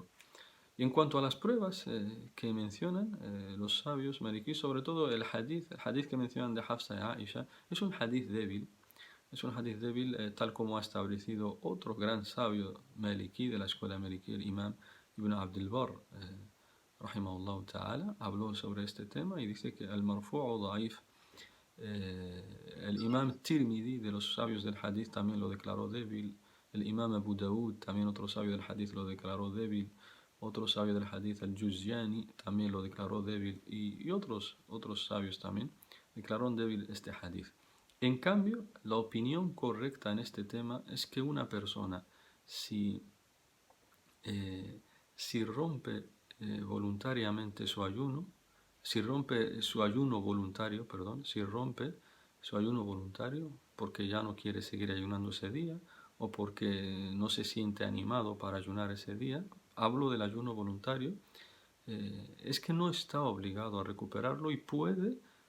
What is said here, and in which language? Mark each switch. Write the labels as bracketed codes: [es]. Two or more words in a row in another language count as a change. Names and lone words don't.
[es] Y en cuanto a las pruebas que mencionan los sabios maliquíes, sobre todo el hadith que mencionan de Hafsa y Aisha, es un hadith débil. Es un hadith débil tal como ha establecido otro gran sabio maliquí de la escuela maliquí, el imam Ibn Abdul Barr, [ar] رحمه الله تعالى, [es] habló sobre este tema y dice que el [ar] مرفوع ضعيف. [es] El imam Tirmidhi de los sabios del hadith también lo declaró débil. El imam Abu Dawud, también otro sabio del hadith, lo declaró débil. Otro sabio del hadith, el Juzjani, también lo declaró débil. Y otros sabios también declararon débil este hadith. En cambio, la opinión correcta en este tema es que una persona, si rompe voluntariamente su ayuno, si rompe su ayuno voluntario, perdón, si rompe su ayuno voluntario porque ya no quiere seguir ayunando ese día o porque no se siente animado para ayunar ese día, hablo del ayuno voluntario, es que no está obligado a recuperarlo y puede